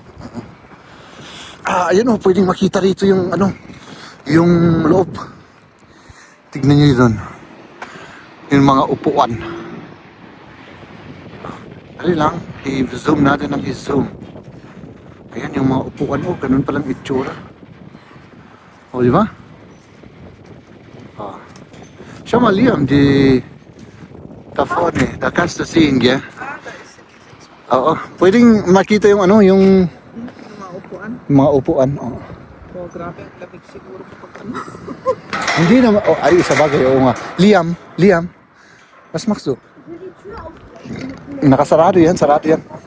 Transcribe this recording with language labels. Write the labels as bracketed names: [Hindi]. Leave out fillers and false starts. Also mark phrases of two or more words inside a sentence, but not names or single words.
[Filipino] Ayun oh, pwedeng makita rito yung ano, yung loob. Tignan niyo doon. Yung mga upuan. Dali lang, i-zoom natin ang i-zoom. Ayan yung mga upuan, oh, ganun palang itsura. Oh, di ba? [Italian] Siamo lì da fuori, da casa Singh. [Filipino] Oo, pwedeng makita yung ano, yung Mga upuan. mga upuan. Oh. grabe ang lamig siguro kapag ano. Hindi naman, oh, ay, sa bagay, oo nga. [German] Liam, was machst du? [Filipino] Nakasarado yan, sarado yan.